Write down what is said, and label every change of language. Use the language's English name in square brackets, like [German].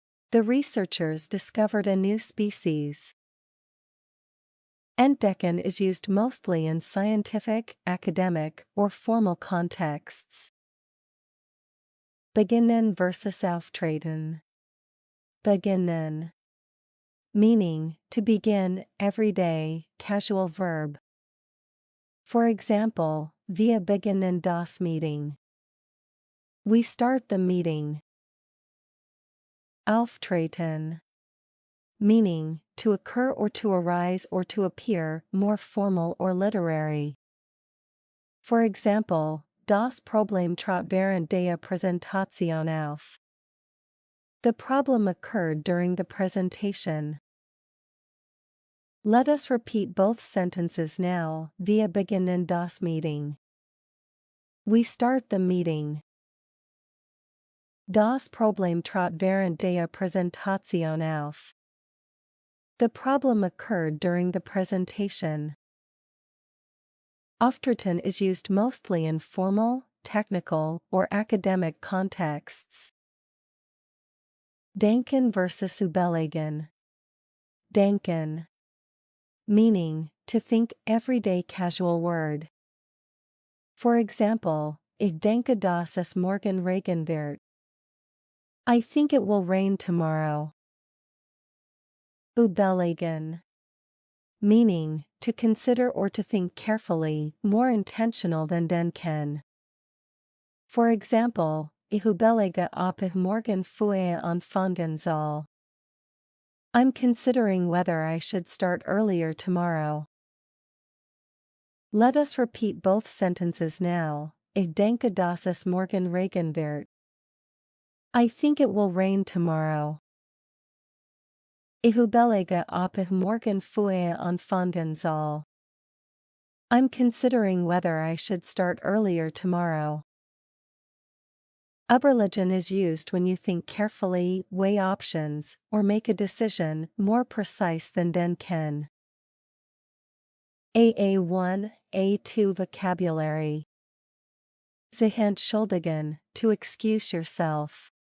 [English] The researchers discovered a new species. Entdecken is used mostly in scientific, academic, or formal contexts. [German] Beginnen versus auftreten. [English] Beginnen. Meaning, to begin, everyday, casual verb. For example, [German] wir beginnen das Meeting. [English] We start the meeting. Auftreten. Meaning, to occur or to arise or to appear, more formal or literary. For example, [German] das Problem trat während der Präsentation auf. [English] The problem occurred during the presentation. Let us repeat both sentences now. [German] Wir beginnen das Meeting. [English] We start the meeting. [German] Das Problem trat während der Präsentation auf. [English] The problem occurred during the presentation. Auftreten is used mostly in formal, technical, or academic contexts. [German] Denken versus überlegen. Denken. [English] Meaning, to think, everyday casual word. For example, [German] ich denke, dass es morgen regnen wird. [English] I think it will rain tomorrow. Überlegen. Meaning, to consider or to think carefully, more intentional than denken. For example, [German] ich überlege, ob ich morgen früh anfangen soll. [English] I'm considering whether I should start earlier tomorrow. Let us repeat both sentences now. [German] Ich denke, dass es morgen regnen wird. [English] I think it will rain tomorrow. [German] Ich überlege, ob ich morgen früh anfangen soll. [English] I'm considering whether I should start earlier tomorrow. Überlegen is used when you think carefully, weigh options, or make a decision, more precise than denken. AA1, A2 vocabulary. Sich entschuldigen, to excuse yourself.